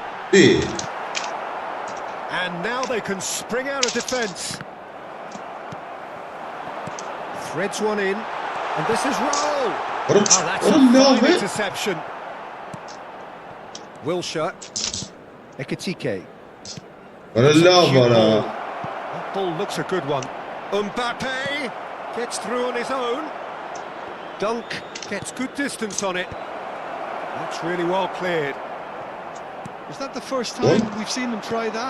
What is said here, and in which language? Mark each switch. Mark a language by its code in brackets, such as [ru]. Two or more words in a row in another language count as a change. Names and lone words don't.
[tr] Bir. [en] And now they can spring out of defence. Threads one in, and this is Raul. [tr] Oğlum, [en] Oh, that's [tr] oğlum ne [en] a fine [tr] abi? [en] interception. Wilshere. 𝐄𝐅𝐎𝐓𝐁𝐀𝐋. [tr] Valla [en] Cute [tr] bana. [en] ball. That ball looks a good one. Mbappe gets through on his own. Dunk gets good distance on it. That's really well cleared. Is that the first time we've seen them try that?